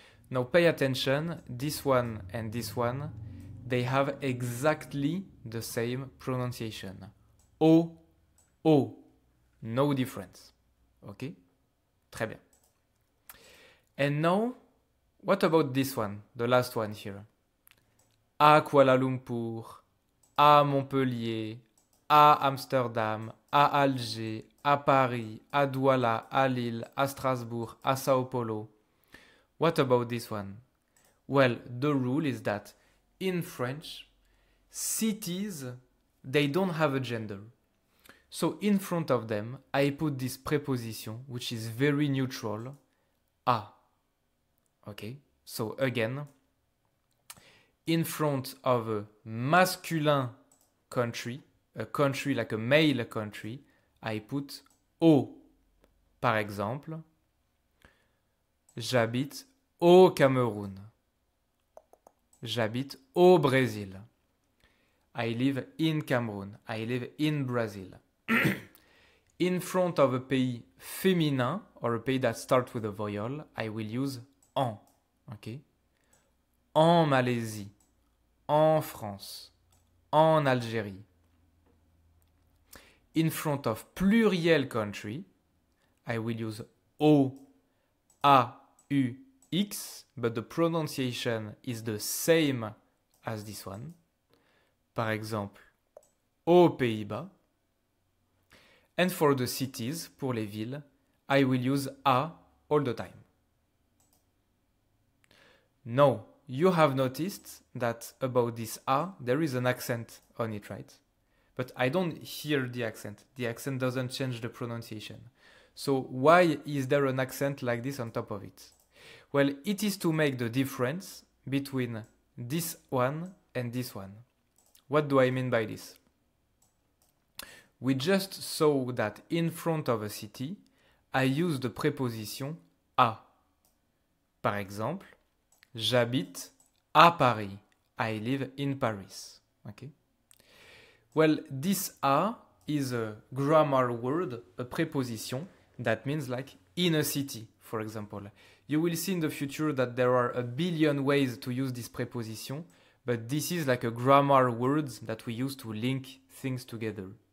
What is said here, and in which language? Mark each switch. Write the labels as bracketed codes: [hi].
[en] Now pay attention, this one and this one, they have exactly the same pronunciation. O, O. No difference. Okay? [fr] Très bien. [en] And now, what about this one, the last one here? [fr] À Kuala Lumpur, à Montpellier, à Amsterdam, à Alger, à Paris, à Douala, à Lille, à Strasbourg, à Sao Paulo. [en] What about this one? Well, the rule is that in French, cities, they don't have a gender. So in front of them, I put this preposition, which is very neutral, à. Okay? So again, in front of a masculine country, a country like a male country, I put au. [fr] Par exemple, j'habite au Cameroun. J'habite au Brésil. [en] I live in Cameroon. I live in Brazil. In front of a pays féminin, or a pays that starts with a vowel, I will use en. Okay? [fr] En Malaisie, en France, en Algérie. [en] In front of pluriel country, I will use O, A, U, X, but the pronunciation is the same as this one. [fr] Par exemple, aux Pays-Bas. [en] And for the cities, [fr] pour les villes, [en] I will use A all the time. Now, you have noticed that about this A, there is an accent on it, right? But I don't hear the accent. The accent doesn't change the pronunciation. So why is there an accent like this on top of it? Well, it is to make the difference between this one and this one. What do I mean by this? We just saw that in front of a city, I use the preposition à. [fr] Par exemple, j'habite à Paris. [en] I live in Paris. Okay? Well, this à is a grammar word, a preposition, that means like in a city, for example. You will see in the future that there are a billion ways to use this preposition, but this is like a grammar word that we use to link things together.